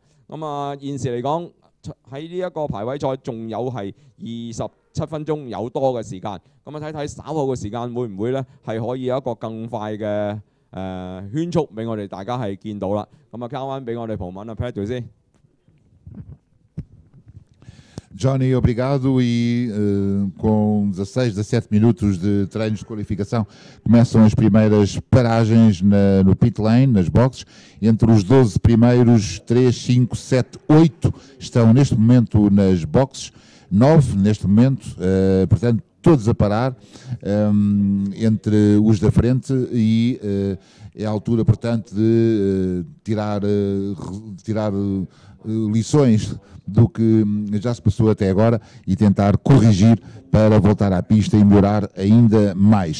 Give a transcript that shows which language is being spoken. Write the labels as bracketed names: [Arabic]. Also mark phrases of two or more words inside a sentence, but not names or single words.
[Cantonese] 咁啊現時嚟講喺呢一個排位賽仲有係27分鐘有多嘅時間。咁啊睇睇稍後嘅時間會唔會咧係可以有一個更快嘅圈速俾我哋大家係見到啦。咁啊交翻俾我哋葡文啊 Pedro 先。 [Portuguese] Johnny, obrigado. E com 16, 17 minutos de treinos de qualificação, começam as primeiras paragens no [English] pit lane, [Portuguese] nas boxes. Entre os 12 primeiros, 3, 5, 7, 8 estão neste momento nas boxes, 9 neste momento, portanto, todos a parar entre os da frente e é a altura, portanto, de tirar lições do que já se passou até agora e tentar corrigir para voltar à pista e melhorar ainda mais.